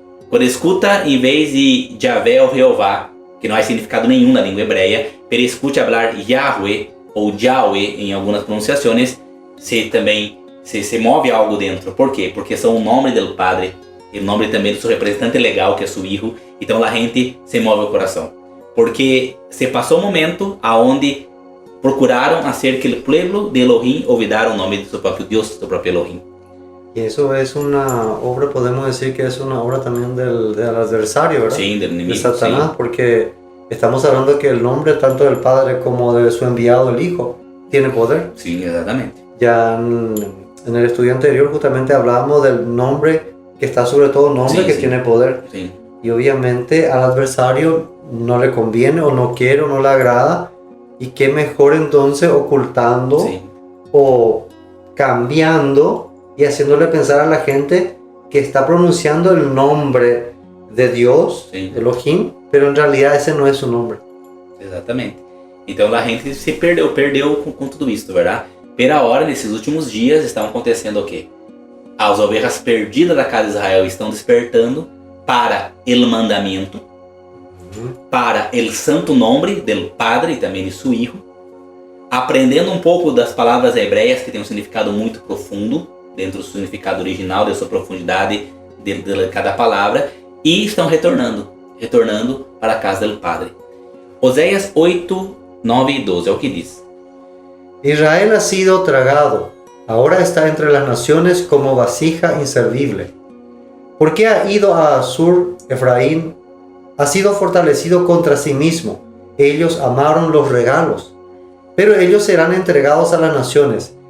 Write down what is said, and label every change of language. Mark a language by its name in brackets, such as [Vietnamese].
[Portuguese] Quando escuta, em vez de Javé ou Jeová, que não há significado nenhum na língua hebreia, pero escute falar Yahweh ou Yahweh em algumas pronunciações, se move algo dentro. Por quê? Porque são o nome do Padre, e o nome também do seu representante legal, que é seu filho, então a gente se move o coração. Porque se passou um momento aonde procuraram [Spanish] hacer que el pueblo de Elohim olvidara o nombre de su propio Dios, su propio Elohim. Y eso es una obra, podemos decir que es una obra también del adversario, ¿verdad? Sí, del enemigo. De Satanás, sí. Porque estamos hablando que el nombre tanto del Padre como de su enviado, el Hijo, tiene poder. Sí, exactamente. Ya en el estudio anterior justamente hablábamos del nombre que está sobre todo nombre, que tiene poder. Sí. Y obviamente al adversario no le conviene o no quiere o no le agrada. Y qué mejor entonces ocultando o cambiando y haciéndole pensar a la gente que está pronunciando el nombre de Dios, Elohim, pero en realidad ese no es su nombre. [Portuguese] Exatamente. Então a gente se perdeu com tudo isso, verdade? Pela hora, nesses últimos dias, estão acontecendo o quê? As ovelhas perdidas da casa de Israel estão despertando para o mandamento, [Spanish] para el santo nombre del Padre [Portuguese] e também de seu Hijo, aprendendo um pouco das palavras hebreias que tem um significado muito profundo, dentro do significado original, da sua profundidade de cada palavra, e estão retornando para a casa do Padre. Oséias 8, 9 e 12 é o que diz. [Spanish] Israel ha sido tragado, ahora está entre las naciones como vasija inservible. ¿Por qué ha ido a Asur Efraín? Ha sido fortalecido contra sí mismo. Ellos amaron los regalos, pero ellos serán entregados a las naciones.